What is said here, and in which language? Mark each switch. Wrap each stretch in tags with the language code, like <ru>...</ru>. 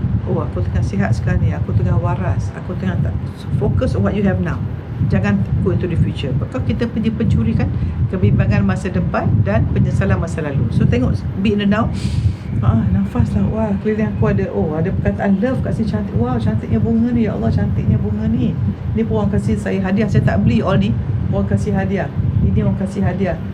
<ms>Oh, aku tengah sihat sekarang ni, aku tengah waras, aku tengah tak.</ms> <en>So, focus on what you have now.</en> <ms>Jangan</ms> <en>go into the future.</en> <ms>Kalau kita pergi pencuri kan kebimbangan masa depan dan penyesalan masa lalu. So tengok,</ms> <en>be in the now.</en> <ms>Nafas lah. Wah, keliling aku ada, ada perkataan love kat sini cantik. Wow, cantiknya bunga ni. Ya Allah, cantiknya bunga ni. Ni pun orang kasih saya hadiah. Saya tak beli all ni. Orang kasih hadiah. Ini orang kasih hadiah.</ms>